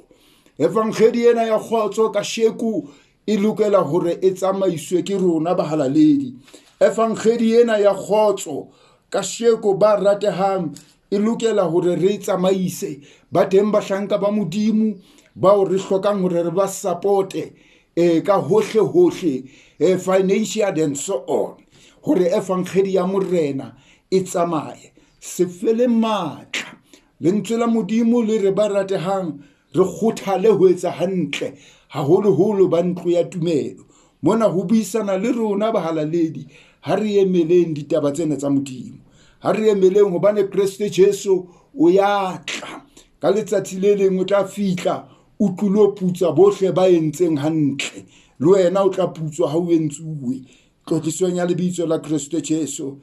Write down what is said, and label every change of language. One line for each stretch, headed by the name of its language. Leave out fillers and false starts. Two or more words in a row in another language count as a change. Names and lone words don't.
Southern Sotho: Evangeli ena ya kgotso ka sheku e lokela hore e tsamaiswe ke rona bahalaledi. Evangeli ena ya kgotso ka sheku ba ratehang e lokela hore re tsamaise ba teng bahlanka ba Modimo bao re hlokang hore re ba supporte ka hohle hohle,
English: financial and so on,
Southern Sotho: hore evangeli ya morena e tsamaye. Se fele matla lentswe la Modimo le re ba ratehang re kgothale ho etsa hantle haholoholo ba ntlo ya tumelo. Mona ho buisana le rona bahalaledi, ha re emeleng ditaba tsena tsa Modimo, ha re emeleng hobane Kristo Jesu o ya tla ka letsatsi le leng, o tla fihla o tlo putsa bohle ba entseng hantle, le wena o tla putswa ha o entsuwe tlotlisong ya lebitso la Kristo Jesu.